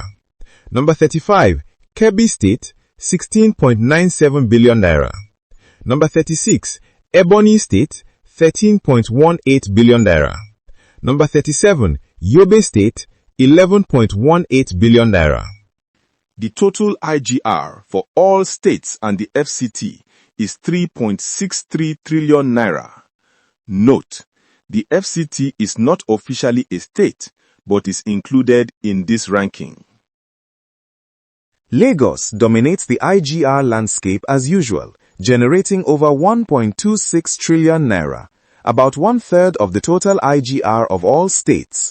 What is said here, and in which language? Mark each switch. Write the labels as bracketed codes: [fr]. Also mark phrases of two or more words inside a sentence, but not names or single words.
[en] Number 35, Kebbi State, 16.97 billion naira. Number 36, Ebonyi State, 13.18 billion naira. Number 37, Yobe State, 11.18 billion naira. The total IGR for all states and the FCT is 3.63 trillion naira. Note, the FCT is not officially a state, but is included in this ranking. Lagos dominates the IGR landscape as usual, generating over 1.26 trillion naira, about one-third of the total IGR of all states.